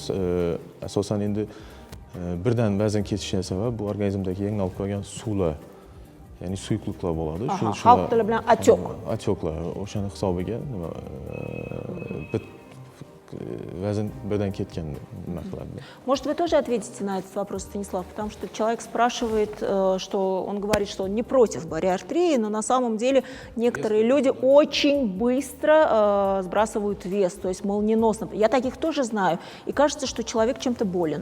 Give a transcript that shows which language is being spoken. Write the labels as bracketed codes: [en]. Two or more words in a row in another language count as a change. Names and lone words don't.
[uz] Asosan endi birdan vazn ketishiga sabab bu organizmdagi yig'nalib qolgan suvlar, ya'ni suyuqliklar bo'ladi. Xalq tili bilan atyoq. Atyoqlar, o'shani hisobiga nima vazn birdan ketgan nima qiladi. [ru] Может, вы тоже ответите на этот вопрос, Станислав, потому что человек спрашивает, что он говорит, что он не против бариартрии, но на самом деле некоторые люди очень быстро сбрасывают вес, то есть молниеносно. Я таких тоже знаю, и кажется, что человек чем-то болен.